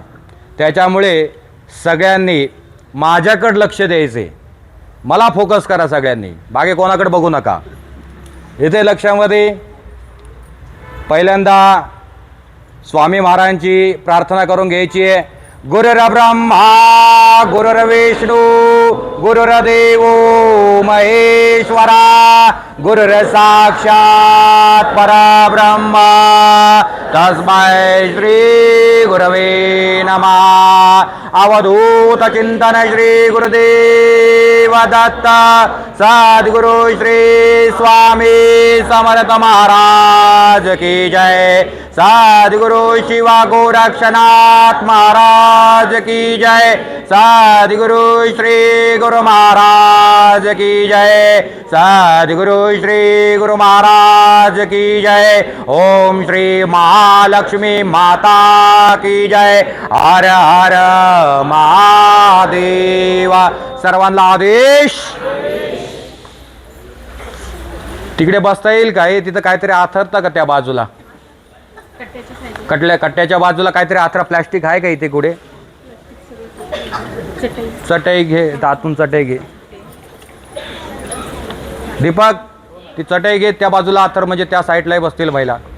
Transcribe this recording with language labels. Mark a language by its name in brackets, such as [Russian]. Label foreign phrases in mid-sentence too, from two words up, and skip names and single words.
[Marathi] त्याच्यामुळे सगळ्यांनी माझ्याकडे लक्ष द्यायचे, मला फोकस करा सगळ्यांनी, बाकी कोणाकडे बघू नका। इथे लक्षामध्ये पहिल्यांदा स्वामी महाराजांची प्रार्थना करून घ्यायची आहे। [Sanskrit] गुरुर्ब्रह्मा गुरुर्विष्णू गुरुर्देव महेश्वरा गुरुर्साक्षात् परब्रह्म तस्मै श्री गुरवे नमः। [Hindi] अवधूत चिंतन श्री गुरुदेव दत्त सद्गुरु श्री स्वामी समर्थ महाराज की जय। सद्गुरु शिवा गोरक्षनाथ महाराज की जय। सद्गुरु श्री गुरु महाराज की जय। सद्गुरु श्री गुरु महाराज की जय। ओम श्री महालक्ष्मी माता की जय। हर हर महादेव। [Marathi] सर्वांना आदेश। तिकडे बसता येईल का? तिथं काहीतरी आथरतं का त्या बाजूला? कट्ट्याच्या बाजूला काहीतरी आथरा प्लास्टिक आहे का इथे? कुठे चटई घे, दातून चटई घे दीपक, ती चटई घे, त्या बाजूला आथर, म्हणजे त्या साईडलाही बसतील महिला।